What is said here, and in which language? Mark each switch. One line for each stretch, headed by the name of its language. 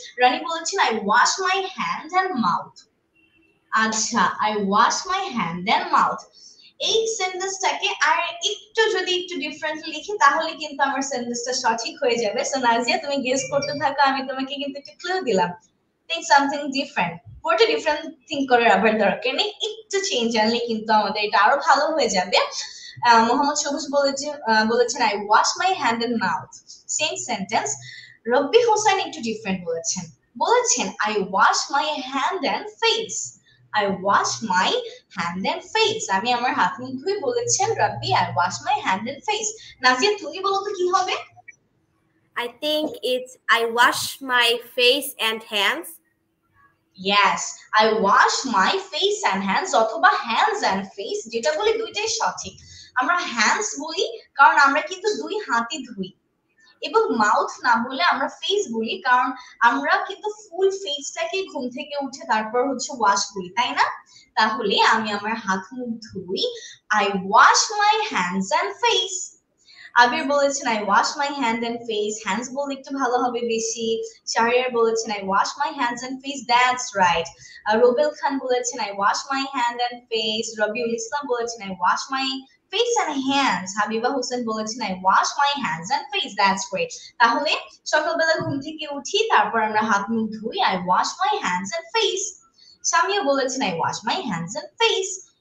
English: রানী বলেছেন I wash my hand and mouth।
Bangla: আচ্ছা,
English: I wash my hand and mouth,
Bangla: এই সেন্টেন্সটাকে আর একটু ডিফারেন্টলি লিখি তাহলে কিন্তু আমার সেন্টেন্সটা সঠিক হয়ে যাবে। সো নাজিয়া তুমি গেস করতে থাকো, আমি তোমাকে কিন্তু একটা ক্লু দিলাম।
English: think something different,
Bangla: পুরোটা ডিফারেন্ট থিঙ্ক করার আবার দরকার নেই, একটু চেঞ্জ আনলে কিন্তু আমাদের এটা আরো ভালো হয়ে যাবে। মোহাম্মদ সবুজ বলেছেন
English: I wash my hand and mouth,
Bangla: same sentence. রব্বি হোসেন একটু ডিফারেন্ট বলেছেন
English: I wash my hand and face. I wash my hand and face,
Bangla: আমি আমার হাত মুখ ধুই বলেছেন রাব্বি
English: I wash my hand and face।
Bangla: Nazia তুমি বলো তো কি হবে?
English: I think it's I wash my face and hands. Yes, I wash my face and hands অথবা hands and face,
Bangla: যেটা বলি দুইটাই সঠিক। আমরা hands বলি কারণ আমরা কিন্তু দুই হাতই ধুই, এবং মাউথ না বলে আমরা ফেস বলি কারণ আমরা কিন্তু ফুল ফেসটাকে ঘুম থেকে উঠে তারপর হচ্ছে ওয়াশ করি, তাই না? তাহলে আমি আমার হাত মুখ ধুই,
English: I wash my hands and face.
Bangla: আবির বলেছেন
English: I wash my hand and face,
Bangla: hands বললে একটু ভালো হবে বেশি। শাহরিয়ার বলেছেন
English: I wash my hands and face, that's right.
Bangla: Robel খান বলেছেন
English: I wash my hand and face. Rabiul Islam বলেছেন I wash my face and hands. Habiba Hossain বলেছেন I wash my hands and face. That's great.
Bangla: তাহলে সকালবেলা ঘুম থেকে উঠি, তারপর আমরা হাত মুখ ধুই,
English: I wash my hands and face. Samia বলেছেন I wash my hands and face.